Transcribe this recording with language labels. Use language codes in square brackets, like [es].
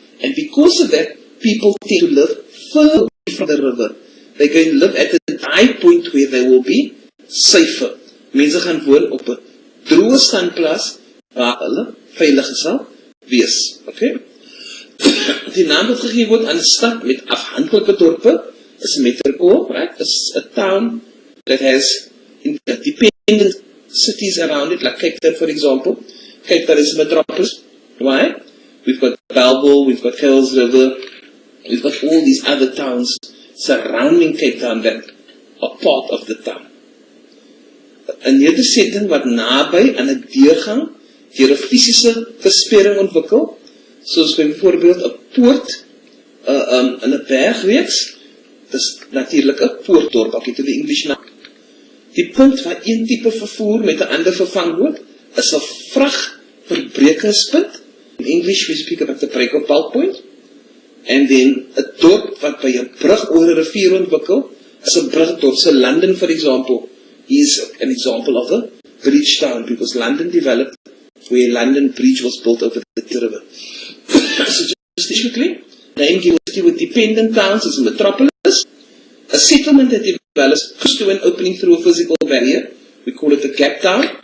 [en] And because of that, people tend to live further away from the river. They're going to live at a dry point where they will be safer. [af] Mense gaan woon op 'n droë standplaas waar hulle veilig sal wees. Okay? Die naam wat gegee word aan 'n stad met afhanklike dorpe is 'n metropool, right? [en] It's a town that has independent cities around it, like Cape Town, for example. Cape Town is a metropolis. Why? We've got Bellville, we've got Kells River, we've got all these other towns surrounding Cape Town that are part of the town. [af] 'n nedersetting wat naby aan 'n deurgang deur 'n fisiese versperring ontwikkel, soos byvoorbeeld 'n poort in 'n bergreeks. Dis natuurlik 'n poortdorp, ek het 'n English naam. Die punt waar een tipe vervoer met 'n ander vervang word, is 'n vragverbrekingspunt. [en] In English we speak about the break-up point. [af] And then 'n dorp wat by 'n brug oor 'n rivier ontwikkel, is 'n brugdorp. [en] So London, for example, is an example of a bridge town, because London developed where London Bridge was built over the river. So just quickly, name given with dependent towns is a metropolis. A settlement that develops close to an opening through a physical barrier, we call it a gap town.